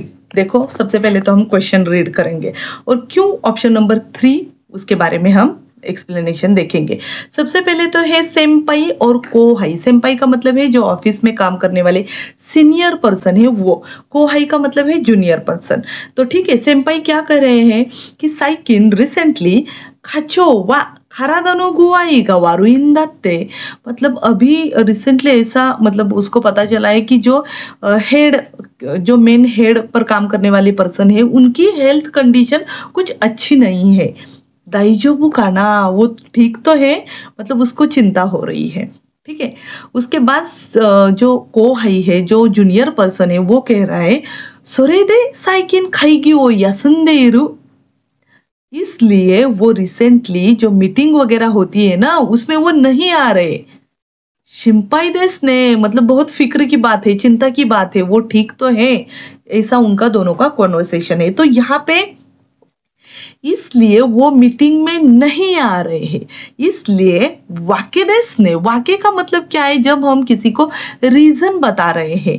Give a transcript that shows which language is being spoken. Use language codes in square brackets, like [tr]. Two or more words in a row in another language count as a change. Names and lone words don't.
[hi] देखो, सबसे पहले तो हम [en] question read [hi] करेंगे और क्यों [en] option number [hi] 3, उसके बारे में हम एक्सप्लेनेशन देखेंगे। सबसे पहले तो है सेम्पाई और कोहाई। सेम्पाई का मतलब है जो ऑफिस में काम करने वाले [en] senior person [hi] है वो, कोहाई का मतलब है [en] junior person. [hi] तो ठीक है, सेम्पाई क्या कर रहे हैं कि [ja] 最近 recently 課長は体の具合が悪いんだって, [hi] मतलब अभी रिसेंटली ऐसा, मतलब उसको पता चला है कि जो हेड, जो [en] main head [hi] पर काम करने वाली पर्सन है उनकी [en] health condition [hi] कुछ अच्छी नहीं है। [ja] 大丈夫かな, [hi] वो ठीक तो है, मतलब उसको चिंता हो रही है। ठीक है, उसके बाद जो कोहाई है, जो [en] junior person [hi] है, वो कह रहा है [ja] それで最近会議を休んでいる, [hi] इसलिए वो रिसेंटली जो मीटिंग वगैरह होती है ना उसमें वो नहीं आ रहे। [ja] 心配ですね, [hi] मतलब बहुत फिक्र की बात है, चिंता की बात है, वो ठीक तो है, ऐसा उनका दोनों का कॉन्वर्सेशन है। तो यहाँ पे इसलिए वो मीटिंग में नहीं आ रहे हैं, इसलिए [ja] わけですね, [hi] वाके का मतलब क्या है, जब हम किसी को रीजन बता रहे हैं।